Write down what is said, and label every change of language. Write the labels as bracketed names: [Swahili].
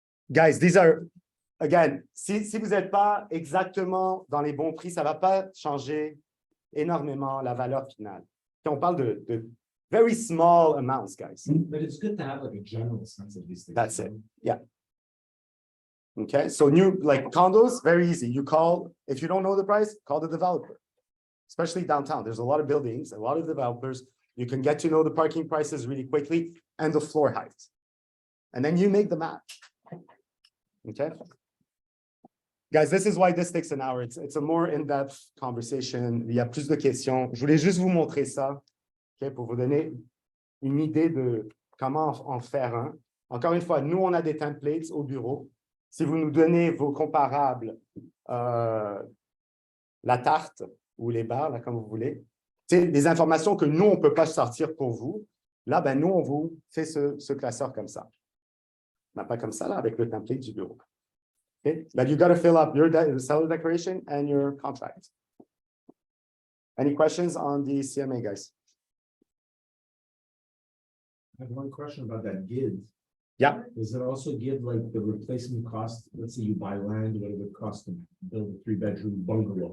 [English] Guys, these are, again, [French] si vous n'êtes pas exactement dans les bons prix, ça ne va pas changer énormément la valeur finale. Quand on parle de [English] very small amounts, guys. But it's good to have like a general sense of these things. That's it. Yeah. Okay. So new, like condos, very easy. You call, if you don't know the price, call the developer, especially downtown. There's a lot of buildings, a lot of developers. You can get to know the parking prices really quickly and the floor height. And then you make the math. Okay. Guys, this is why this takes an hour. It's a more in-depth conversation. [French] Il y a plus de questions. Je voulais juste vous montrer ça, okay, pour vous donner une idée de comment en faire un. Encore une fois, nous, on a des templates au bureau. Si vous nous donnez vos comparables, la tarte ou les barres, là, comme vous voulez, c'est des informations que nous, on ne peut pas sortir pour vous. Là, ben, nous, on vous fait ce classeur comme ça. Ben, pas comme ça, là, avec le template du bureau. [English] Okay? But you got to fill up your seller declaration and your contract. Any questions on the CMA, guys? I have one question about that GID. Yeah. Does it also give like the replacement cost? Let's say you buy land, what it would cost to build a 3-bedroom bungalow?